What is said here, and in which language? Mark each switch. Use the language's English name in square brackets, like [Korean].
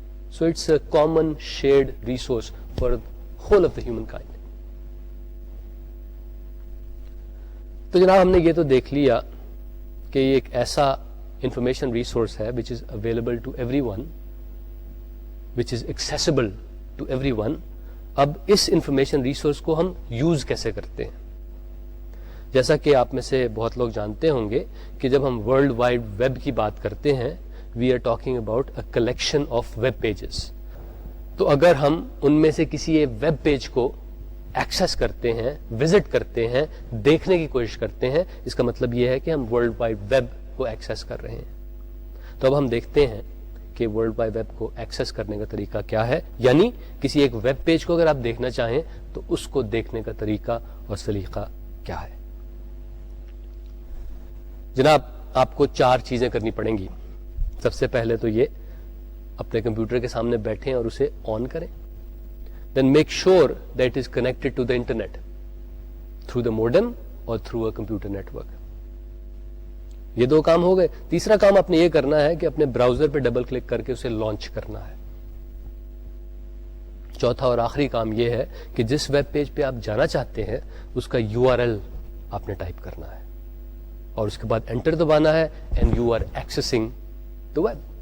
[English] So it's a common shared resource for the whole of the humankind. [Urdu] تو جناب ہم نے یہ تو دیکھ لیا کہ یہ ایک ایسا انفارمیشن ریسورس ہے [English] which is available to everyone, [Urdu] which is accessible to everyone. اب اس انفارمیشن ریسورس کو ہم یوز کیسے کرتے ہیں؟ جیسا کہ آپ میں سے بہت لوگ جانتے ہوں گے کہ جب ہم ورلڈ وائڈ ویب کی بات کرتے ہیں [English] We are talking about a collection of web pages. [Urdu] تو اگر ہم ان میں سے کسی ایک ویب پیج کو ایکسیس کرتے ہیں، وزٹ کرتے ہیں، دیکھنے کی کوشش کرتے ہیں، اس کا مطلب یہ ہے کہ ہم ورلڈ وائڈ ویب کو ایکسیس کر رہے ہیں. تو اب ہم دیکھتے ہیں کہ ورلڈ وائڈ ویب کو ایکسیس کرنے کا طریقہ کیا ہے، یعنی کسی ایک ویب پیج کو اگر آپ دیکھنا چاہیں تو اس کو دیکھنے کا طریقہ اور سلیقہ کیا ہے. جناب آپ کو 4 چیزیں کرنی پڑیں گی. سب سے پہلے تو یہ اپنے کمپیوٹر کے سامنے بیٹھیں اور اسے آن کریں. [English] Then make sure that it is connected to the internet through the modem or through a computer network. [Urdu] یہ 2 کام ہو گئے. تیسرا کام آپ نے یہ کرنا ہے کہ اپنے براؤزر پہ ڈبل کلک کر کے اسے لانچ کرنا ہے. چوتھا اور آخری کام یہ ہے کہ جس ویب پیج پہ آپ جانا چاہتے ہیں اس کا URL آپ نے ٹائپ کرنا ہے اور اس کے بعد انٹر دبانا ہے [English] and you are accessing the web.